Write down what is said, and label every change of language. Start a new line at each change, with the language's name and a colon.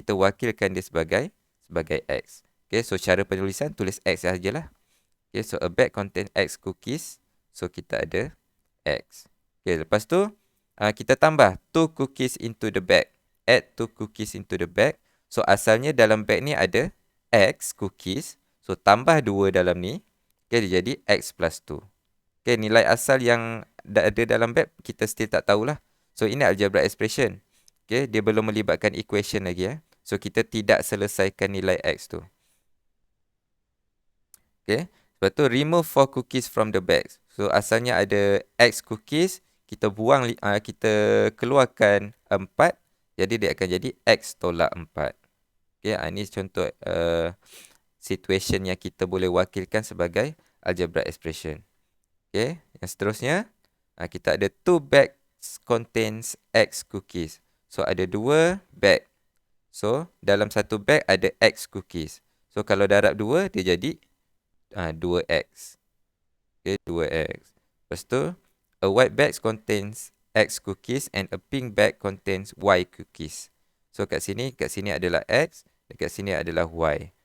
Malay: Kita wakilkan dia sebagai X. Okay. So cara penulisan tulis X sahajalah. Okay.
English: So a bag contain X cookies. So
Malay: kita ada
English: X. Okay.
Malay: Lepas tu kita tambah 2
English: cookies into the bag. Add 2 cookies into the bag.
Malay: So asalnya dalam bag ni ada X cookies. So tambah 2 dalam ni. Okay, dia jadi X plus 2. Okay, nilai asal yang ada dalam bag kita still tak tahulah. So ini algebraic expression. Okay, dia belum melibatkan equation lagi. So kita tidak selesaikan nilai X tu.
English: Okay,
Malay: lepas tu
English: remove 4 cookies from the bag. So
Malay: asalnya ada
English: X cookies.
Malay: Kita buang, kita keluarkan 4. Jadi dia akan jadi X tolak 4. Okay, ini contoh situation yang kita boleh wakilkan sebagai algebraic expression. Okay, yang seterusnya kita ada 2
English: bags contains X cookies.
Malay: So ada 2 bag. So dalam satu bag ada X cookies. So kalau darab 2 dia jadi 2X. Okay, 2X. Lepas tu
English: a white bag contains X cookies and a pink bag contains Y cookies.
Malay: So kat sini adalah X, dekat sini adalah Y.